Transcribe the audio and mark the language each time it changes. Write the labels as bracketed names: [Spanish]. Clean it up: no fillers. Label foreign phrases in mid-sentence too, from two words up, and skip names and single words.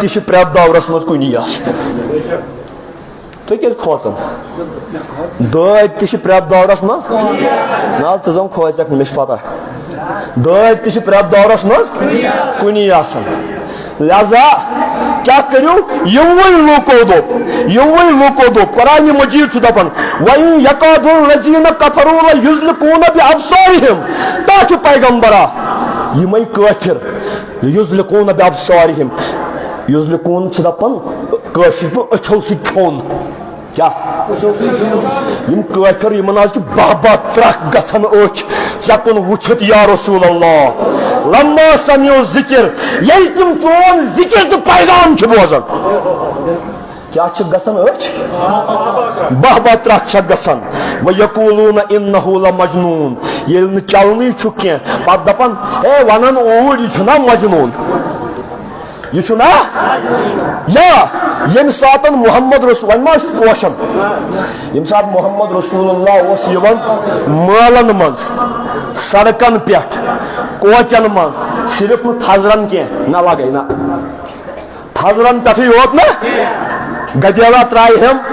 [Kashmiri] تہِ چھِ پرٛٮ۪تھ دورس منٛز کُنی آسان تُہۍ کیٛازِ کھوژان دٲدۍ تہِ چھِ پرٛٮ۪تھ دورس منٛز نہ ژٕ زن کھوژکھ مےٚ چھِ پتہ دٲدۍ تہِ چھِ پرٛٮ۪تھ دورس منٛز کُنی آسان لہذا کیٛاہ کٔرِو یِموٕے لوٗکو دوٚپ قرآنِ مجیٖد چھُ دپان [Arabic] وَإِن يَكَادُ الَّذِينَ كَفَرُوا لَيُزْلِقُونَ بِأَبْصَارِهِمْ [Kashmiri] تا چھُ پیغمبرا یِمے کٲفِر [Arabic] یُزلِقُونَ بِأَبْصَارِهِمْ [Kashmiri] یُزلِقُون چھِ دپان کٲشِر پٲٹھۍ أچھو سۭتۍ کھیوٚن کیٛاہ یِم کٲفِر یِمن حظ چھُ بہہ ترکھ گژھان أچھ ژےٚ وٕچھِتھ [Arabic] یا رسول اللہ لما سمعوا ذکر [Kashmiri] ییٚلہِ تِم چون ذکر تہٕ پیغام چھِ بوزان کیٛاہ چھِ گژھان أچھ بہہ ترکھ چھکھ گژھان [Arabic] وَیَقوٗلُونَ إِنَّهُ لَمَجْنُون [Kashmiri] ییٚلہِ نہٕ چلنٕے چھُ کینٛہہ پتہٕ دپان ہے ونان اوٗرۍ یہِ چھُنہ مجنوٗن یہ چھُنا یا ییٚمہِ ساتہٕ محمد رسول وۄنۍ ما ٲسۍ پوشان ییٚمہِ ساتہٕ محمد رسول اللہ اوس یِوان مٲلن منٛز سڑکن پٮ۪ٹھ کوچن منٛز صرف نہٕ تھزرن کینٛہہ نہ لگے نہ تھزرن پٮ۪ٹھٕے یوت نہ گدیلا ترایہم